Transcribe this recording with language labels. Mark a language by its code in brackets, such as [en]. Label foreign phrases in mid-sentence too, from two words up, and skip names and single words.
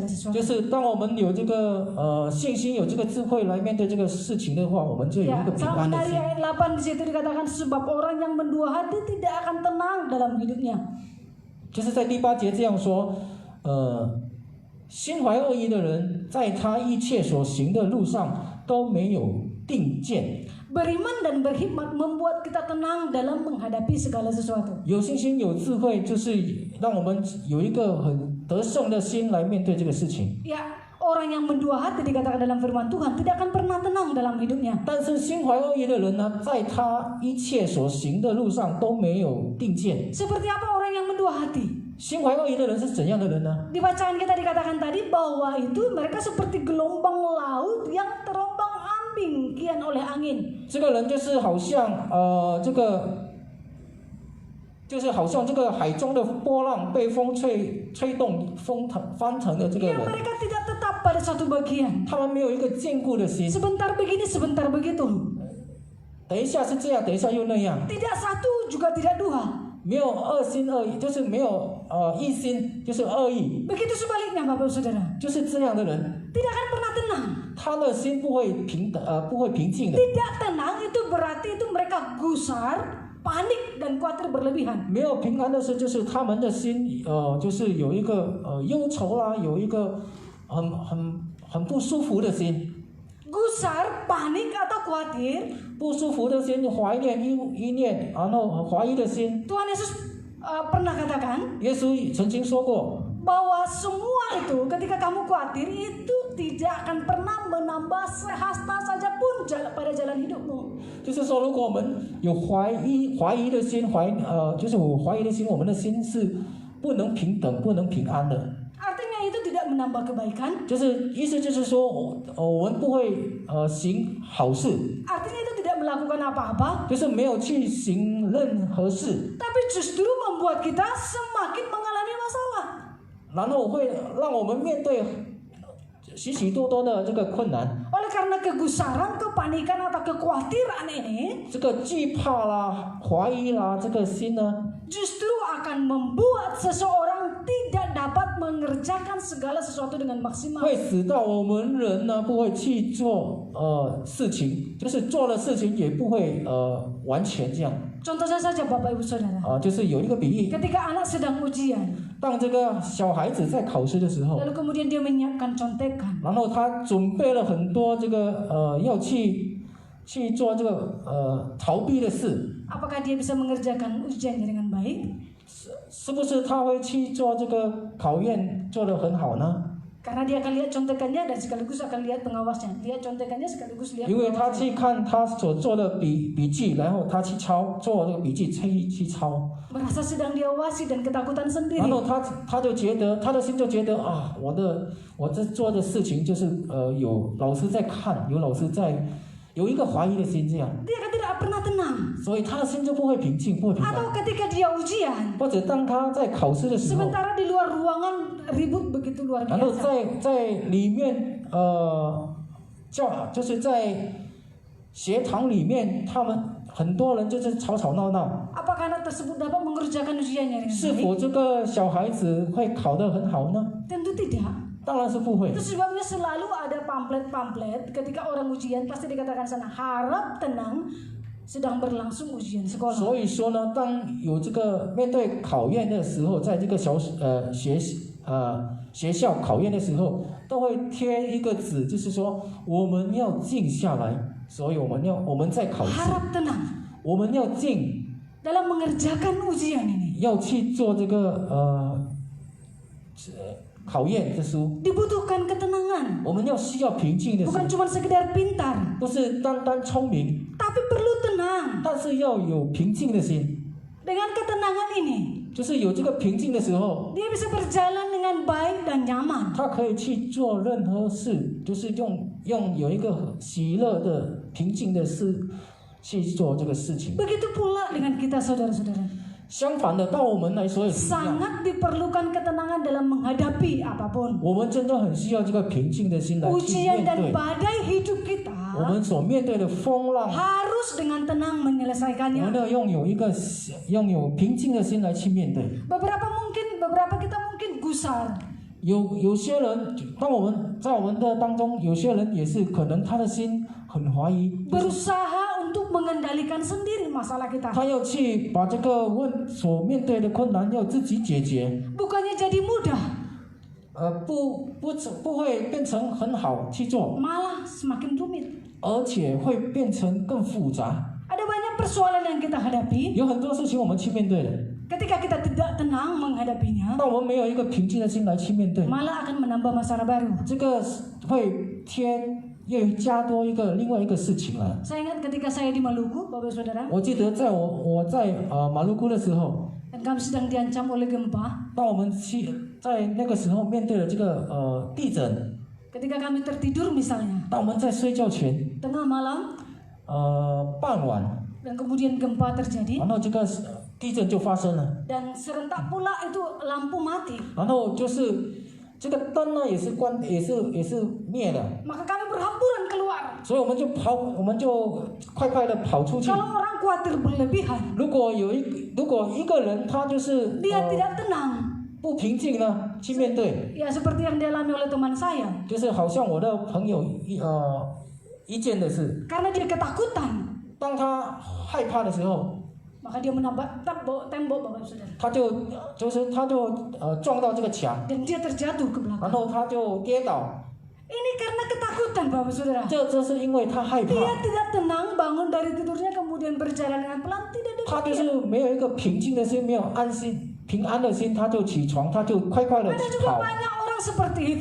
[zh] 就 [id] sesuatu. [zh] 是当我们有这个信心，有这个智慧来面对这个事情的话，我们就有一 [id] Ya, [zh] 个平 [id] sama [zh] 安的 [id] dari [zh] 心。 [id] ayat 8 di situ dikatakan sebab orang yang mendua hati tidak akan tenang dalam hidupnya. [zh] 就是在第8节这样说，心怀恶意的人，在他一切所行的路上都没有定见。 [id] Beriman dan berkhidmat membuat kita tenang dalam menghadapi segala sesuatu. [zh] 有信心、有智慧，就是让我们有一个很得胜的心来面对这个事情。 [id] Ya, orang yang mendua hati dikatakan dalam firman Tuhan tidak akan pernah tenang dalam hidupnya. [zh] 但是心怀恶意的人呢，在他一切所行的路上都没有定见。 [id] Seperti apa orang yang mendua hati? [zh] 心怀恶意的人是怎样的人呢？ [id] Di bacaan kita dikatakan tadi bahwa itu mereka seperti gelombang laut yang terombang-ambing kian oleh angin. [zh] 这个人就是好像就是好像这个海中的波浪被风吹动翻腾的这个 [id] Ya, [zh] 人， [id] mereka tidak tetap pada satu bagian. [zh] 他们没有一个坚固的心。 [id] Sebentar begini, sebentar begitu. [zh] 等一下是这样，等一下又那样， [id] Tidak satu juga tidak dua. [zh] 没有二心二意，就是没有一心，就是二意， [id] Begitu sebaliknya Bapak Saudara. [zh] 就是这样的人， [id] Tidak akan pernah tenang. [zh] 他的心不会平静的。 [id] Tidak tenang itu berarti itu mereka gusar, panik dan khawatir berlebihan. [zh] 没有平安的事，就是他们的心就是有一个忧愁啦，有一个很不舒服的心。 [id] Gusar, panik atau khawatir. [zh] 不舒服的心，怀念意念，然后怀疑的心。 [id] Tuhan Yesus pernah katakan [zh] 耶稣曾经说过， [id] bahwa semua itu ketika kamu khawatir itu tidak akan pernah menambah sehasta saja pun pada jalan hidupmu. [zh] 就是说，如果我们有怀疑的心，就是我怀疑的心，我们的心是不能平等、不能平安的。 [id] Artinya itu tidak menambah kebaikan. [zh] 就是意思就是说，我们不会行好事， [id] Artinya itu tidak melakukan apa-apa. [zh] 就是没有去行任何事， [id] Tapi justru membuat kita semakin mengalami masalah. [zh] 然后会让我们面对许许多多的这个困难。 [id] Oleh karena kegusaran, kepanikan atau kekhawatiran ini [zh] 这个惧怕啦、怀疑啦，这个心呢， [id] justru akan membuat seseorang tidak dapat mengerjakan segala sesuatu dengan maksimal. [zh] 会使到我们人呢不会去做事情，就是做了事情也不会完全这样。 [id] Contohnya saja Bapak Ibu Saudara. [zh] 就是有一个比喻， [id] Ketika anak sedang ujian, [zh] 当这个小孩子在考试的时候， [id] lalu kemudian dia menyiapkan contekan. [zh] 然后他准备了很多这个要去做这个逃避的事， [id] Apakah dia bisa mengerjakan ujiannya dengan baik? [zh] 是不是他会去做这个考验做得很好呢？ [id] Karena dia akan lihat contekannya dan sekaligus akan lihat pengawasnya. Lihat contekannya sekaligus lihat [zh] 因为他 [id] pengawasnya. [zh] 去看他所做的笔记，然后他去做这个笔记去抄， [id] Merasa sedang diawasi dan ketakutan [zh] 然 [id] sendiri. [zh] 后他就觉得他的心就觉得啊，我这做的事情就是有老师在看，有老师在，有一个怀疑的心这样， [id] Dia akan tidak pernah tenang. [zh] 所以他的心就不会平静，不会平安。 [id] Atau ketika dia ujian, [zh] 或者当他在考试的时候， [id] sementara di luar ruangan ribut begitu luar [zh] 然后 [id] biasa. [zh] 在里面就是在学堂里面，他们很多人就是吵吵闹闹。 [id] Apakah anak tersebut dapat mengerjakan ujiannya dengan [zh] 是 [id] baik? [zh] 否这个小孩子会考得很好呢？ [id] Tentu tidak. [zh] 当然是不会 [id] Itu。sebabnya selalu ada pamflet-pamflet ketika orang ujian pasti dikatakan sana harap tenang sedang berlangsung ujian sekolah. [zh] 所以说呢，当有这个面对考验的时候，在这个学校考验的时候，都会贴一个纸，就是说我们要静下来，所以我们在考试， [id] Harap tenang [zh] 我们要静， [id] dalam mengerjakan ujian ini. [zh] 要去做这个考验的书， [id] Dibutuhkan ketenangan, [zh] 我们需要平静的 [id] bukan [zh] 心， [id] cuma sekedar pintar, [zh] 不是单单聪明， [id] tapi perlu tenang. [zh] 但是要有平静的心。 [id] Dengan ketenangan ini, [zh] 就是有这个平静的时候， [id] dia bisa berjalan dengan baik dan nyaman. [zh] 他可以去做任何事，就是用有一个喜乐的、平静的事去做这个事情。 [id] Begitu pula dengan kita saudara-saudara. [zh] 相反的，到我们来说也是一样， [id] Sangat diperlukan ketenangan dalam menghadapi apapun. [zh] 我们真的很需要这个平静的心来去 [id] Ujian [zh] 面 [id] dan [zh] 对 [id] badai hidup kita [zh] 我们所面对的风浪。 [id] harus dengan tenang [zh] 我们 [id] menyelesaikannya. [zh] 要拥有平静的心来去面对。 [id] Beberapa kita mungkin gusar. [zh] 有些人，当我们在我们的当中，有些人也是可能他的心很怀疑， [id] Berusaha untuk mengendalikan sendiri masalah kita. [zh] 他要去把这个所面对的困难要自己解决， [id] Bukannya jadi mudah, [zh] 不会变成很好去做， [id] malah semakin rumit. [zh] 而且会变成更复杂。 [id] Ada banyak persoalan yang kita hadapi. [zh] 有很多事情我们去面对的， [id] Ketika kita tidak tenang menghadapinya, [zh] 但我们没有一个平静的心来去面对， [id] malah akan menambah masalah baru. [zh] 这个会又加多另外一个事情来。 [id] Saya ingat ketika saya di Maluku, Bapak Saudara, [zh] 我记得我在马路姑的时候， [id] dan kami sedang diancam oleh gempa. [zh] 当我们在那个时候面对了这个地震， [id] Ketika kami tertidur misalnya, [zh] 当我们在睡觉前， [id] tengah malam, [zh] 傍晚， [id] dan kemudian gempa terjadi, [zh] 然后这个地震就发生了， [id] dan serentak pula itu lampu mati. [zh] 然后就是这个灯呢也是灭的， [id] Maka kami berhamburan keluar. [zh] 所以我们就快的跑出去。 [id] Kalau orang khawatir berlebihan, [zh] 如果一个人他就是 [id] dia tidak tenang. [zh] 不平静呢，去面对， [id] Ya seperti yang dialami oleh teman saya. [zh] 就是好像我的朋友一件的事， [id] Karena dia ketakutan, [zh] 当他害怕的时候， [id] maka dia menabrak tembok Bapak Saudara. [zh] 他就撞到这个墙， [id] Dan dia terjatuh ke [zh] 然 [id] belakang. [zh] 后他就跌倒， [id] Ini karena ketakutan Bapak Saudara. [zh] 这是因为他害怕， [id] Dia tidak tenang bangun dari tidurnya kemudian berjalan dengan pelan. Tidak [zh] 他就 [id] demikian. [zh] 是没有一个平静的心，没有平安的心，他就起床，他就快的 [id] Ada juga [zh] 跑。 [id] banyak orang seperti itu.